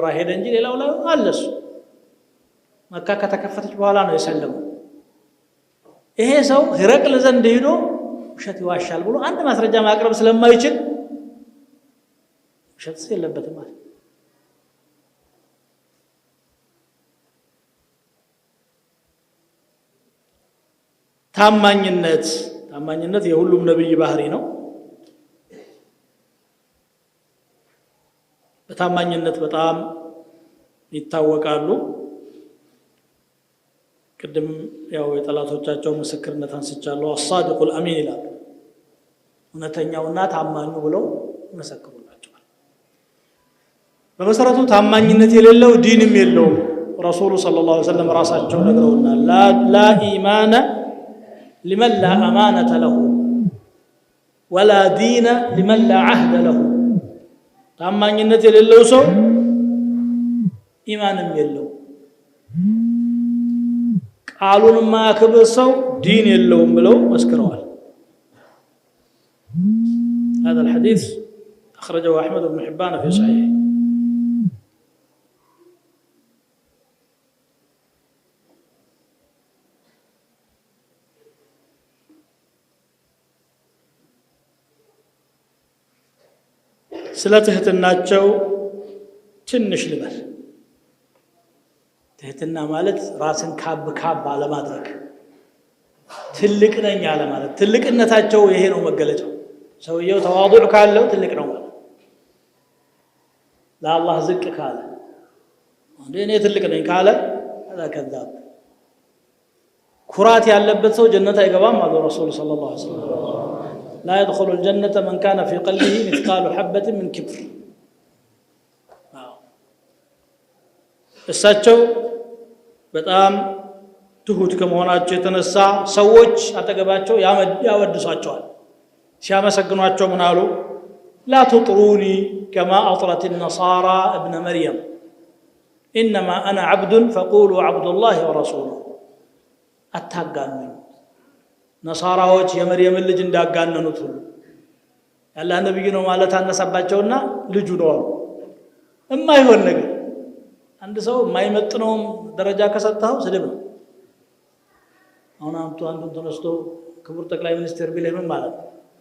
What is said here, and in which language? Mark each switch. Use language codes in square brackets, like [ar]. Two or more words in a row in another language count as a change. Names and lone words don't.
[am] ሄደ እንጂ ሌላው ላይ አለ እሱ። መካ ከተከፈተች በኋላ ነው የሰለመው። ይሄ ሰው ሂረቅል ዘንድ ሄዶ ውሸት ይዋሻል ብሎ አንድ ማስረጃ ማቅረብ ስለማይችል ውሸት የለበትም ማለት ታማኝነት የሁሉም ነብይ ባህሪ ነው። በታማኝነት በጣም ይታወቃሉ። ቅድም ያው የጠላቶቻቸው ምስክርነት አንስቻለሁ። [ar] الصادق الامين [am] ይላሉ። እውነተኛውና ታማኙ ብለው መሰክሩላቸዋል። በመሰረቱ ታማኝነት የሌለው ዲንም የለውም። ረሱሉ [ar] صلى الله عليه وسلم [am] ራሳቸው ነግረውናል። [ar] لا إيمان لمن لا أمانة له ولا دين لمن لا عهد له [am] ታማኝነት የሌለው ሰው ኢማንም የለው፣ ቃሉን የማያከብር ሰው ዲን የለውም ብለው መስክረዋል። [ar] هذا الحديث أخرجه أحمد بن حبان في صحيحه. [am] ስለ ትህትናቸው ትንሽ ልበል። ትህትና ማለት ራስን ካብ አለማድረግ፣ ትልቅ ነኝ አለ ማለት። ትልቅነታቸው ይሄ ነው መገለጫው። ሰውየው ተዋዱዕ ካለው ትልቅ ነው ማለት። ለአላህ ዝቅ ካለ እኔ ትልቅ ነኝ ካለ ከዛብ። ኩራት ያለበት ሰው ጀነት አይገባም አሉ ረሱል [ar] صلى الله عليه وسلم። لا يدخل الجنة من كان في قلبه مثقال حبة من كبر. [am] እሳቸው በጣም ትሁት ከመሆናቸው የተነሳ ሰዎች አጠገባቸው ያወድሷቸዋል። ሲያመሰግኗቸው ምን አሉ? [ar] لا تطروني كما أطرت النصارى ابن مريم إنما أنا عبد فقولوا عبد الله ورسوله. [am] አታጋኑኝ ነሳራዎች የመርየምን ልጅ እንዳጋነኑት ሁሉ ያላህ ነብይ ነው ማለት አነሳባቸውና ልጁ ነው አሉ። የማይሆን ነገር አንድ ሰው የማይመጥነው ደረጃ ከሰጣው ስድብ ነው። አሁን አንዱን ተነስቶ ክቡር ጠቅላይ ሚኒስትር ቢል ምን ማለት ነው?